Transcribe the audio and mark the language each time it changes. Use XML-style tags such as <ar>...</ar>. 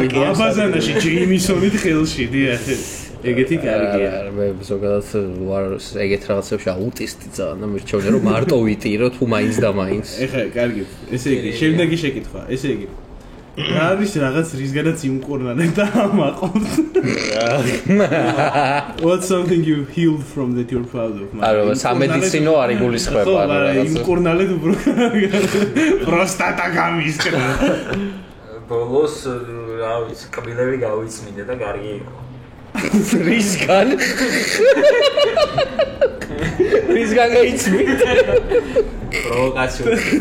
<ka>აბაზანაში ჯეიმისონით ხელში დიახ. ეგეთი კარგია. მე ზოგადად ვარ ეგეთ რაღაცებში აუტისტი ძალიან და მირჩევნია რომ მარტო ვიტირო თუ მაინც და მაინც. ეხლა კარგი. ესე იგი, შემდეგი შეკითხვა. ესე იგი. რა არის რაღაც რისგანაც იმკურნალებ და ამაყობთ?</ka> <en>What's something you healed from that you're proud of?</en> <ka>არა, სამედიცინო არ იგულისხმება რაღაცა. იმკურნალებ პროსტატა გამისკრა. ბოლოს რა ვიცი, კბილები გავიწმინდე და კარგი იყო. რისგან გაიცმით პროვოკაცია</ka>